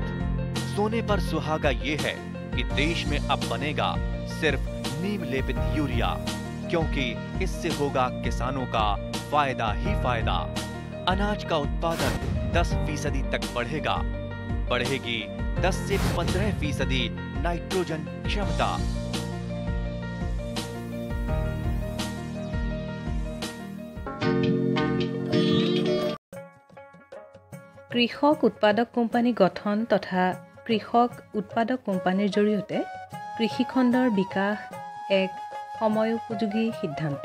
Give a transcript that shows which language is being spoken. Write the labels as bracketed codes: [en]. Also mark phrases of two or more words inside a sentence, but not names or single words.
[hi] सोने पर सुहागा ये है कि देश में अब बनेगा सिर्फ नीम लेपित यूरिया, क्योंकि इससे होगा किसानों का फायदा ही फायदा। अनाज का उत्पादन 10% तक बढ़ेगा। बढ़ेगी 10 से 15% नाइट्रोजन क्षमता। [as] কৃষক উৎপাদক কোম্পানী গঠন তথা কৃষক উৎপাদক কোম্পানীৰ জৰিয়তে কৃষিখণ্ডৰ বিকাশ এক সময়োপযোগী সিদ্ধান্ত।